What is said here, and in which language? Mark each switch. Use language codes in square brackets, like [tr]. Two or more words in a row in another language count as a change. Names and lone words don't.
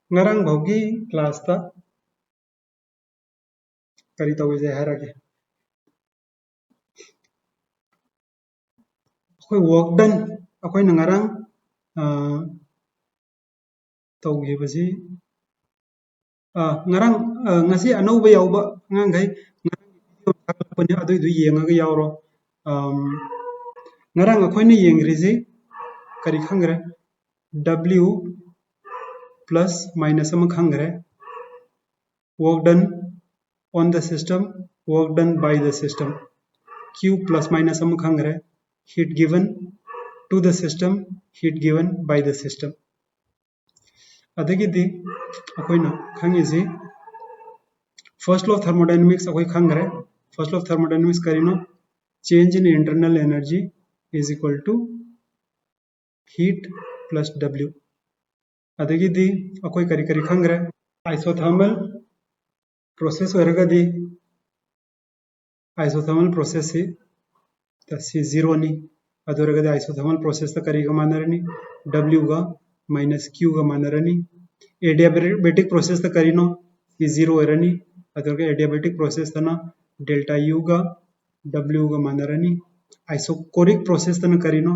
[mni] ngarang bhaugi class ta kari tawise harage akoi [en] work done [mni] akoi na ngarang tawgi basi ngarang ngasi anouba yauba ngangai ngarang adu du yengaga yauro ngarang akoi na yengrizi kari khangre [en] w plus minus [mni] ama khangre [en] work done on the system work done by the system q plus minus [mni] ama khangre [en] heat given to the system heat given by the system [mni] adagidi akoina khangisi [en] first law of thermodynamics [mni] akoi khangre [en] first law of thermodynamics [mni] karino [en] change in internal energy is equal to heat plus w [mni] adagidi akoi kari kari khangre [en] isothermal process [mni] oiragadi [en] isothermal process [mni] si zero ni adoragadi [en] isothermal process [mni] ta kari ga manarani w ga minus q ga manarani [en] adiabatic process [mni] ta karino si zero erani adorga [en] adiabatic process [mni] ta na [en] delta u [mni] ga w ga manarani [en] isocoric process [mni] ta na karino